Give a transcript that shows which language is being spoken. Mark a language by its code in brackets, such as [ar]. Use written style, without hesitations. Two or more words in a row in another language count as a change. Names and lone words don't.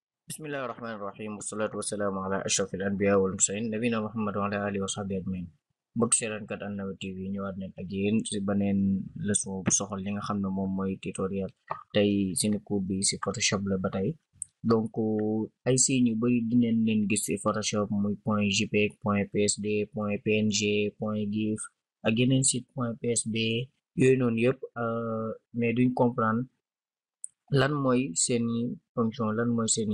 [ar] بسم الله الرحمن الرحيم والصلاة والسلام على أشرف الأنبياء والمرسلين نبينا محمد وعلى آله وصحبه أجمعين [wo] mbokk seetaankat [ar] An-Nabi TV [wo] ñëwaat nañ ak yéen ci beneen leçon bu soxal li nga xam ne moom mooy tutoriel tey suñu cours bi ci Photoshop la ba tey donc ay signes yu bari dinañ leen gis ci Photoshop muy point JPEG point PSD point PNG point GIF ak yeneen site point PSB yooyu noonu yëpp mais duñ comprendre lan mooy seeni fonction lan mooy seeni